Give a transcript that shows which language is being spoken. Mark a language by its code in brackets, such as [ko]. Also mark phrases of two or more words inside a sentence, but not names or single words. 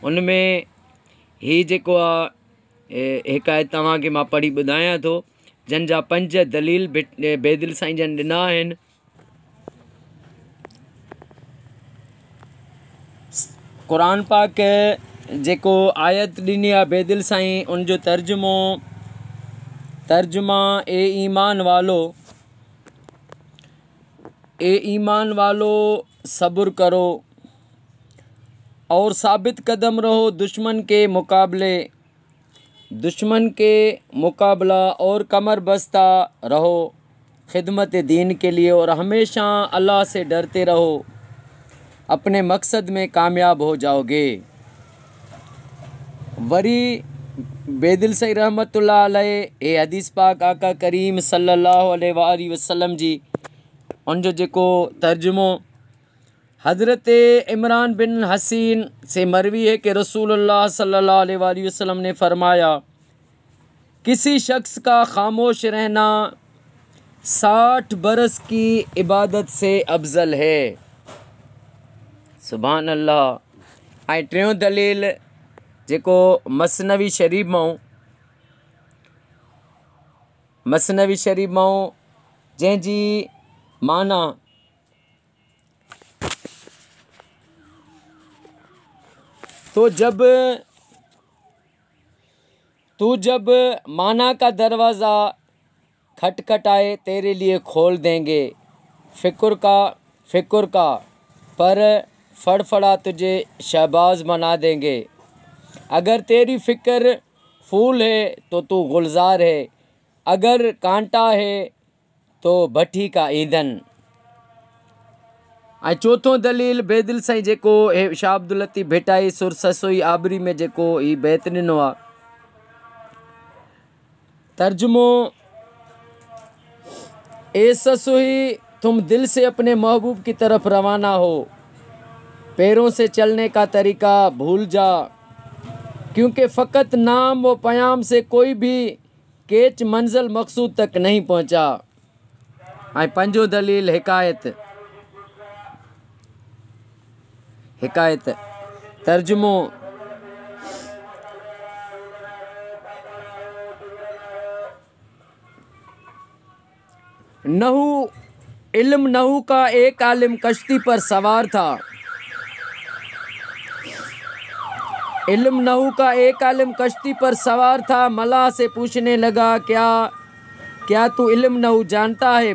[sd] उन में हीअ जेको आहे हिकायत तव्हांखे मां पढ़ी ॿुधायां थो जंहिंजा पंज दलील बेदिल साईं जन ॾिना आहिनि। क़ुरान पाक जेको आयत ॾिनी आहे बेदिल साईं उनजो तर्जुमा ए [hi] ईमान वालो सब्र करो और साबित कदम रहो दुश्मन के मुकाबला और कमर बस्ता रहो खिदमत दीन के लिए और हमेशा अल्लाह से डरते रहो, अपने मकसद में कामयाब हो जाओगे। [sd] वरी बेदिल साईं रहमतुल्लाह अलैह ए हदीस पाक आका करीम सल्लल्लाहु अलैहि वसल्लम जी उनजो जेको तर्जुमो [hi] हज़रत इमरान बिन हसीन से मरवी है कि रसूलुल्लाह सल्लल्लाहु अलैहि वसल्लम ने फरमाया, किसी शख्स का खामोश रहना 60 बरस की इबादत से अफजल है। [ar] सुभान अल्लाह। [sd] ऐं टियों दलील जेको मसनवी शरीफ़ मां जंहिंजी माना [hi] तू जब माना का दरवाज़ा खटखटाए तेरे लिए खोल देंगे, फिक्र का पर फड़फड़ा तुझे शहबाज बना देंगे। अगर तेरी फ़िक्र फूल है तो तू गुलजार है, अगर कांटा है तो भट्टी का ईंधन। [sd] ऐं चौथों दलील बेदिल साईं जेको शाह अब्दुल लतीफ़ भेटाई सुर ससोई आबरी में जेको ही बैत ॾिनो आहे तर्जुमो, [hi] ए ससोई तुम दिल से अपने महबूब की तरफ रवाना हो, पैरों से चलने का तरीका भूल जा, क्योंकि फ़कत नाम व पयाम से कोई भी केच मंजिल मकसूद तक नहीं पहुँचा। [sd] ऐं पंजो दलील हिकायत तर्जुमो, [hi] नहू का एक आलिम कश्ती पर सवार था। मलाह से पूछने लगा, क्या तू इल्म नहू जानता है?